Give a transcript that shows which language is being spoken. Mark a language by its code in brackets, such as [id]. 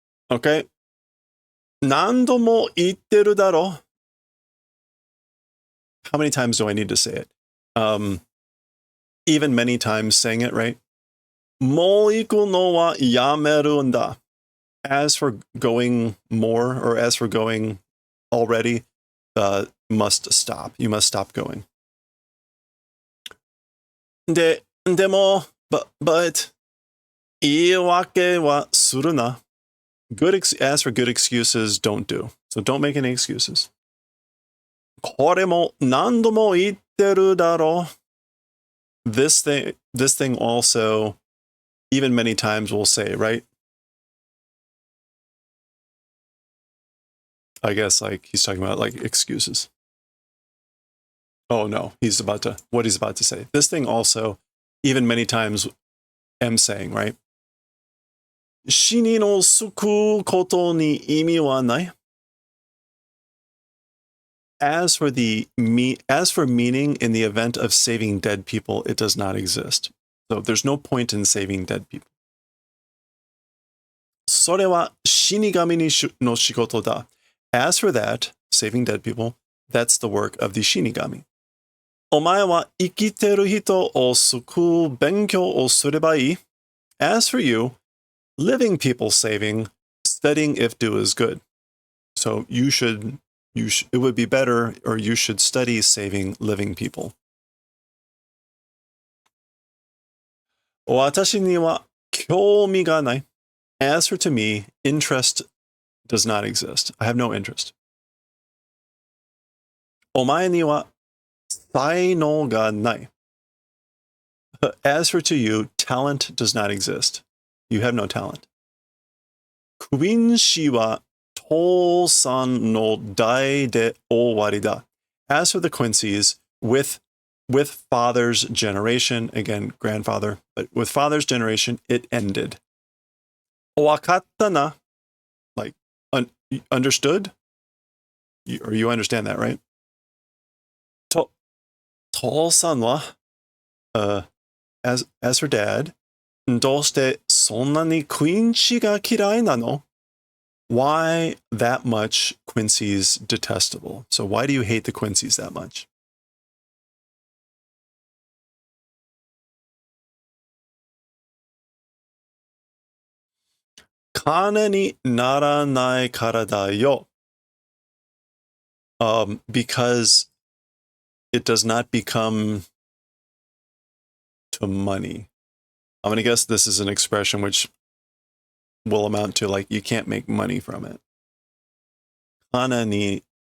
[ja] Okay. 何度も言ってるだろ. [en] How many times do I need to say it? Even many times saying it, right? [ja] もう行くのはやめるんだ. [en] As for going more, or as for going already, must stop. You must stop going. [ja] でも, but, 言い訳はするな. [en] As for good excuses, don't do. So don't make any excuses. [ja] これも何度も言ってるだろ. [en] This thing also, even many times we'll say, right? I guess like he's talking about like excuses. Oh no, what he's about to say. This thing also, even many times am saying, right? [ja] 死人を救うことに意味はない. [en] As for meaning in the event of saving dead people, it does not exist. So there's no point in saving dead people. [ja] それは死神の仕事だ. [en] As for that, saving dead people, that's the work of the shinigami. [ja] お前は生きてる人を救う勉強をすればいい. [en] As for you, living people saving, studying if do is good. So it would be better, or you should study saving living people. [ja] 私には興味がない. [en] As for to me, interest does not exist. I have no interest. [ja] お前には才能がない. [en] As for to you, talent does not exist. You have no talent. [ja] クイン氏は父さんの代で終わりだ. [en] As for the Quincy's, with father's generation, again, grandfather, but with father's generation, it ended. [ja] わかったな. [en] Like, understood? Or you understand that, right? [ja] 父さんは, [en] as for dad, [ja] どうしてそんなにクイン氏が嫌いなの? [en] Why that much Quincy's detestable? So why do you hate the Quincy's that much? [ja] 金にならないからだよ. [en] Because it does not become to money. I'm going to guess this is an expression which will amount to like you can't make money from it. [ja] 金に.